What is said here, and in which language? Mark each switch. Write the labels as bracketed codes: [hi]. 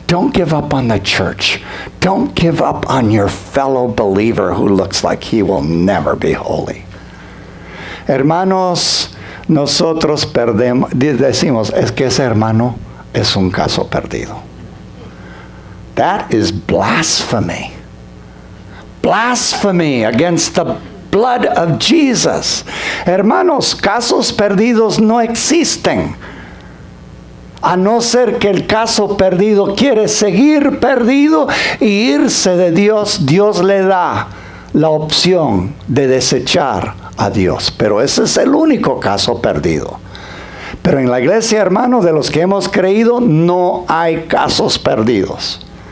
[en] Don't give up on the church. Don't give up on your fellow believer who looks like he will never be holy. [es] Hermanos, nosotros decimos, es que ese hermano es un caso perdido. [en] That is blasphemy. Blasphemy against the blood of Jesus. [es] Hermanos, casos perdidos no existen. A no ser que el caso perdido quiere seguir perdido y irse de Dios, Dios le da la opción de desechar a Dios. Pero ese es el único caso perdido. Pero en la iglesia, hermanos, de los que hemos creído, no hay casos perdidos.